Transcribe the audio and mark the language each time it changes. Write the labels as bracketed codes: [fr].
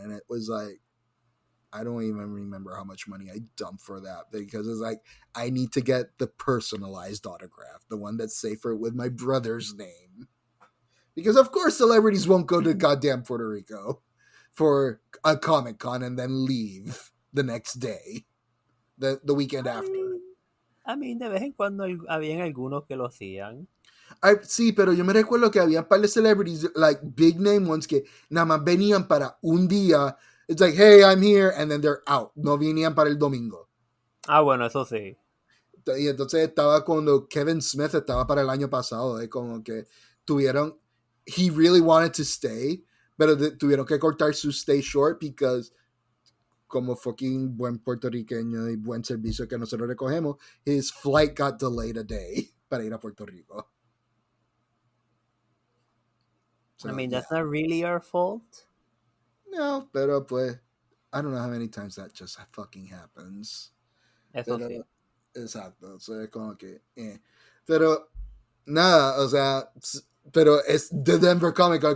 [en] And it was like, I don't even remember how much money I dumped for that because it's like, I need to get the personalized autograph, the one that's safer with my brother's name. Because of course celebrities won't go to goddamn Puerto Rico for a Comic Con and then leave the next day, the weekend after. [es] I mean, de vez en cuando habían algunos que lo hacían. Sí, pero yo me recuerdo que había un par de celebrities, [en] like big name ones, [es] que nada más venían para un día. [en] It's like, hey, I'm here, and then they're out. [es] No venían para el domingo. Ah, bueno, eso sí. Y entonces estaba cuando Kevin Smith estaba para el año pasado, como que tuvieron, [en] he really wanted to stay, [es] pero tuvieron que cortar su [en] stay short because [es] como fucking buen puertorriqueño y buen servicio que nosotros recogemos, [en] his flight got delayed a day [es] para ir a Puerto Rico. [en] So, I mean, that's not really our fault. [es] No, pero pues, [en] I don't know how many times that just fucking happens. [es] Eso sí. Exacto, o sea, como que, Pero, nada, o sea, pero es the Denver Comic Con.